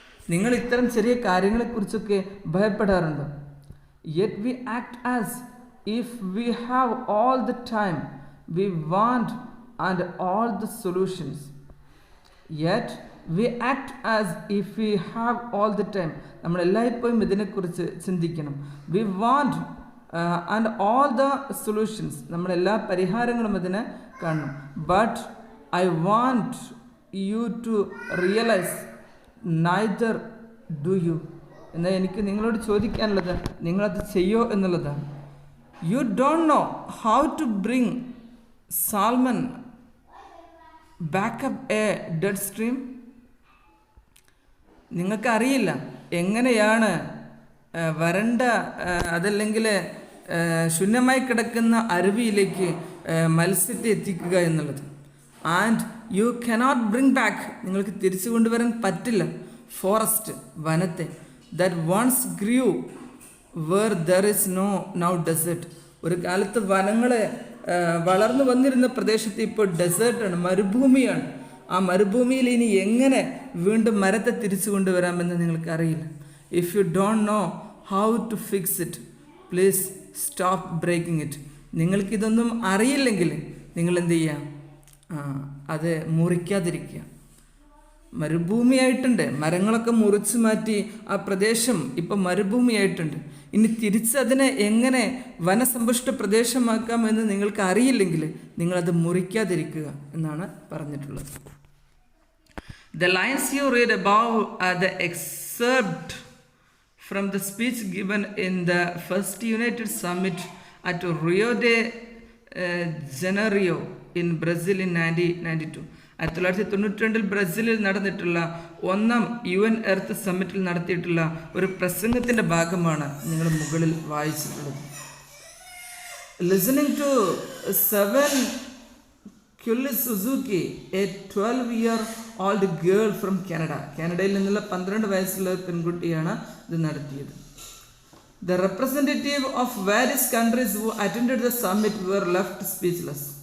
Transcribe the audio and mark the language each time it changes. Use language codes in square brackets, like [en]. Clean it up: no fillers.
[ml] നിങ്ങൾ ഇത്തരം ചെറിയ കാര്യങ്ങളെക്കുറിച്ചൊക്കെ ഭയപ്പെടാറുണ്ടോ? [en] Yet we act as if we have all the time we want and all the solutions. Yet we act as if we have all the time. [ml] നമ്മൾ എല്ലായ്പ്പോഴും ഇതിനെക്കുറിച്ച് ചിന്തിക്കണം. [en] We want and all the solutions. നമ്മളെല്ലാ പരിഹാരങ്ങളും അതിനെ കാണണം. But I want you to realize neither do you. [ml] എന്നാൽ എനിക്ക് നിങ്ങളോട് ചോദിക്കാനുള്ളത്, നിങ്ങളത് ചെയ്യോ എന്നുള്ളതാണ്. [en] You don't know how to bring salmon back up a dead stream. [ml] നിങ്ങൾക്കറിയില്ല എങ്ങനെയാണ് വരണ്ട അതല്ലെങ്കിൽ ശൂന്യമായി കിടക്കുന്ന അരുവിയിലേക്ക് മത്സ്യത്തെ എത്തിക്കുക എന്നുള്ളത്. And you cannot bring back. നിങ്ങൾക്ക് തിരിച്ചു കൊണ്ടുവരാൻ പറ്റില്ല forest, വനത്തെ. [en] That once grew where there is no now desert. [ml] ഒരു കാലത്ത് വനങ്ങളെ വളർന്നു വന്നിരുന്ന പ്രദേശത്ത് ഇപ്പോൾ ഡെസേർട്ടാണ്, മരുഭൂമിയാണ്. ആ മരുഭൂമിയിൽ ഇനി എങ്ങനെ വീണ്ടും മരത്തെ തിരിച്ചു കൊണ്ടുവരാമെന്ന് നിങ്ങൾക്കറിയില്ല. [en] If you don't know how to fix it, please stop breaking it. [ml] നിങ്ങൾക്കിതൊന്നും അറിയില്ലെങ്കിൽ നിങ്ങൾ എന്ത് ചെയ്യുക? അത് മുറിക്കാതിരിക്കുക. മരുഭൂമിയായിട്ടുണ്ട്, മരങ്ങളൊക്കെ മുറിച്ച് മാറ്റി ആ പ്രദേശം ഇപ്പം മരുഭൂമിയായിട്ടുണ്ട്. ഇനി തിരിച്ചതിനെ എങ്ങനെ വനസമ്പുഷ്ട പ്രദേശമാക്കാമെന്ന് നിങ്ങൾക്ക് അറിയില്ലെങ്കിൽ നിങ്ങളത് മുറിക്കാതിരിക്കുക എന്നാണ് പറഞ്ഞിട്ടുള്ളത്. [en] The lines you read above are the excerpt from the speech given in the first United Summit at Rio de Janeiro in Brazil in 1992. [ml] 1992 ബ്രസീലിൽ നടന്നിട്ടുള്ള 1ാം UN എർത്ത് സമ്മിറ്റിൽ നടത്തിയിട്ടുള്ള ഒരു പ്രസംഗത്തിൻ്റെ ഭാഗമാണ് നിങ്ങൾ മുകളിൽ വായിച്ചിട്ടുള്ളത്. [en] Listening to Severn Cullis Suzuki, a 12-year-old girl from Canada. [ml] കാനഡയിൽ നിന്നുള്ള 12 വയസ്സുള്ള പെൺകുട്ടിയാണ് ഇത് നടത്തിയത്. [en] The representative of various countries who attended the summit were left speechless.